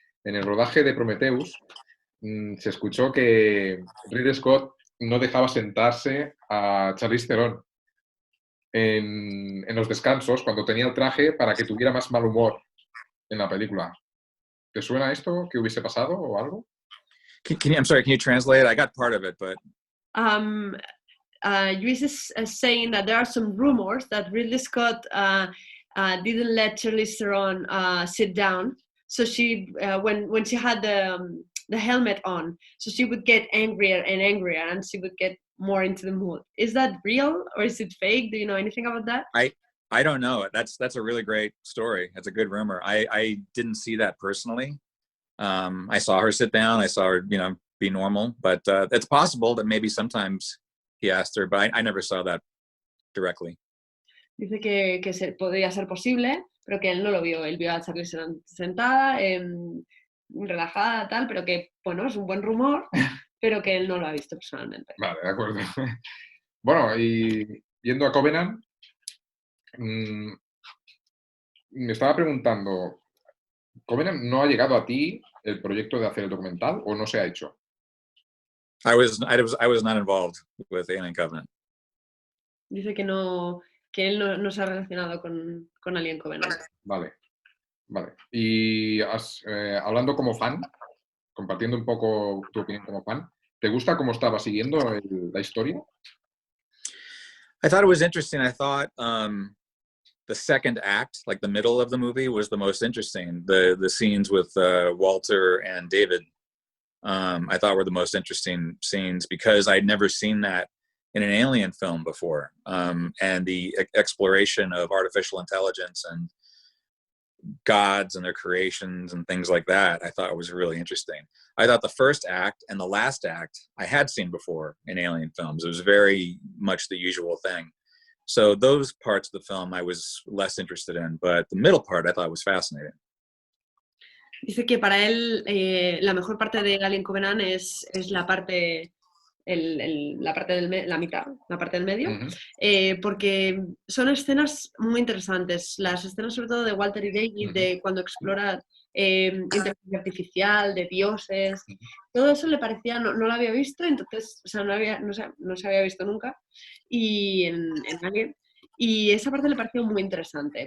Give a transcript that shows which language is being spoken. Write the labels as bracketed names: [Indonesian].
[Spanish] En el rodaje de Prometheus se escuchó que Ridley Scott no dejaba sentarse a Charlize Theron en los descansos cuando tenía el traje para que tuviera más mal humor en la película. ¿Te suena esto que hubiese pasado o algo? [English] I'm sorry, can you translate? I got part of it, but... Luis is saying that there are some rumors that Ridley Scott didn't let Charlize Theron sit down. So she, when she had the helmet on, so she would get angrier and angrier, and she would get more into the mood. Is that real or is it fake? Do you know anything about that? I don't know. That's a really great story. That's a good rumor. I didn't see that personally. I saw her sit down. I saw her, be normal. But it's possible that maybe sometimes he asked her, but I never saw that directly. [Spanish] Dice que podría ser posible, pero que él no lo vio. Él vio a Charlie sentada, relajada, tal, pero que, bueno, es un buen rumor, pero que él no lo ha visto personalmente. Vale, de acuerdo. Bueno, y yendo a Covenant, me estaba preguntando, ¿Covenant no ha llegado a ti el proyecto de hacer el documental o no se ha hecho? [English] I was not involved with Alien Covenant. [Spanish] Dice que él no se ha relacionado con Alien Covenant. Vale. Y hablando como fan, compartiendo un poco tu opinión como fan, ¿te gusta cómo estaba siguiendo la historia? [English] I thought it was interesting. I thought the second act, like the middle of the movie, was the most interesting. The scenes with Walter and David, I thought were the most interesting scenes because I'd never seen that in an alien film before, and the exploration of artificial intelligence and gods and their creations and things like that, I thought was really interesting. I thought the first act and the last act I had seen before in alien films. It was very much the usual thing. So those parts of the film I was less interested in, but the middle part I thought was fascinating. [Spanish] Dice que para él la mejor parte de Alien Covenant es la parte, la parte la mitad, la parte del medio, porque son escenas muy interesantes. Las escenas sobre todo de Walter y David, de cuando explora inteligencia artificial, de dioses, todo eso le parecía, no lo había visto, entonces, o sea, no se había visto nunca, y en Alien, y esa parte le pareció muy interesante.